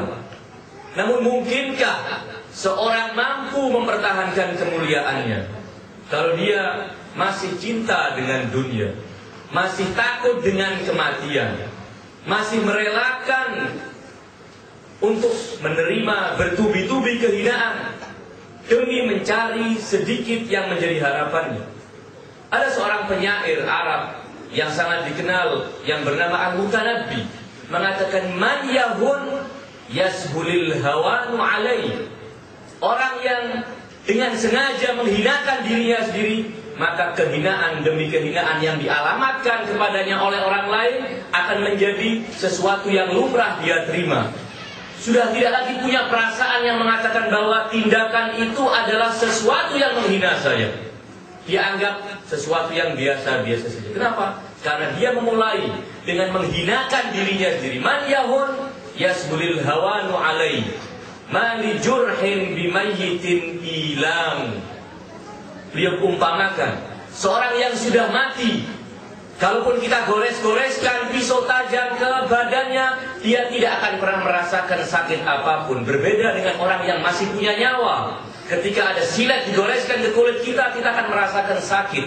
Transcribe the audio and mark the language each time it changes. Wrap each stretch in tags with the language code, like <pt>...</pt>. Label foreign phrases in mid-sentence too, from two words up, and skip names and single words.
<id>Namun mungkinkah seorang mampu mempertahankan kemuliaannya kalau dia masih cinta dengan dunia, masih takut dengan kematian, masih merelakan untuk menerima bertubi-tubi kehinaan demi mencari sedikit yang menjadi harapannya? Ada seorang penyair Arab yang sangat dikenal yang bernama Al-Mutanabbi mengatakan,</id> <ar>"من يهن يسهل الهوان عليه."</ar> <id>Orang yang dengan sengaja menghinakan dirinya sendiri, maka kehinaan demi kehinaan yang dialamatkan kepadanya oleh orang lain akan menjadi sesuatu yang lumrah dia terima. Sudah tidak lagi punya perasaan yang mengatakan bahwa tindakan itu adalah sesuatu yang menghina saya. Dia anggap sesuatu yang biasa-biasa saja. Kenapa? Karena dia memulai dengan menghinakan dirinya sendiri.</id> <ar>من يهن يسهل الهوان عليه ما لجرح بميت إيلام.</ar> <id>Beliau umpamakan seorang yang sudah mati, kalaupun kita gores-goreskan pisau tajam ke badannya, dia tidak akan pernah merasakan sakit apapun. Berbeda dengan orang yang masih punya nyawa. Ketika ada silet digoreskan ke kulit kita, kita akan merasakan sakit.</id>